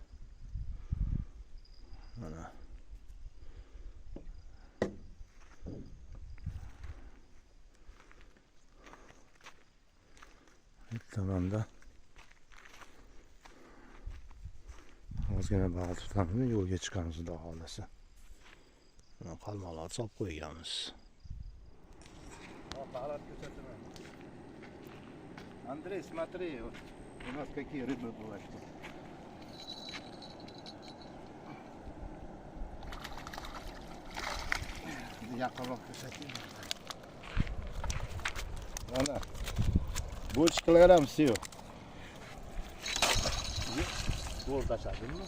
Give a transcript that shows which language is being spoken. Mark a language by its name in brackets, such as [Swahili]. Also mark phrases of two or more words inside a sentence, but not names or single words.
[Uzbek] Mana tamamda ozgina baliq tutamiz, yo'lga chiqamiz xudo xolasa. Mana qalmoqlar solib qo'yganmiz. Baliq ko'rsataman. [Russian] Андрей, смотри, у нас какие рыбы бывают. [Uzbek] Yaqinroq ko'rsating. Mana bochkalar ham siyo. Bo'l tashladingmi?